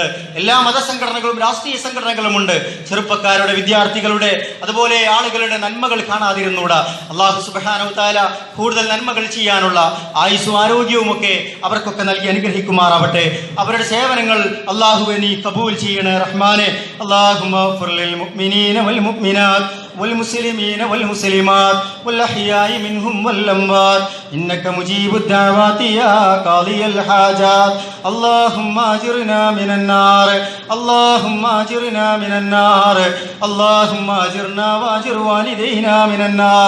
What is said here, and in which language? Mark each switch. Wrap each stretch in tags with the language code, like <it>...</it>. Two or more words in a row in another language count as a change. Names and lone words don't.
<ml>എല്ലാ മതസംഘടനകളും രാഷ്ട്രീയ സംഘടനകളുമുണ്ട്. ചെറുപ്പക്കാരുടെ, വിദ്യാർത്ഥികളുടെ, അതുപോലെ ആളുകളുടെ നന്മകൾ കാണാതിരുന്നൂടാ.</ml> <ar>الله سبحانه تعالى</ar> <ml>കൂടുതൽ നന്മകൾ ചെയ്യാനുള്ള ആയുസ്സും ആരോഗ്യവും ഒക്കെ അവർക്കൊക്കെ നൽകി അനുഗ്രഹിക്കുമാറാവട്ടെ. അവരുടെ സേവനങ്ങൾ അല്ലാഹുവേ നീ കബൂൽ ചെയ്യണേ റഹ്മാനെ.</ml> <ar>اللهم اغفر للمؤمنين والمؤمنات والمسلمين والمسلمات والأحياء منهم والأموات إنك مجيب الدعوات يا قاضي الحاجات. اللهم أجرنا من النار، اللهم أجرنا من النار، اللهم أجرنا وأجر والدينا من النار.</ar>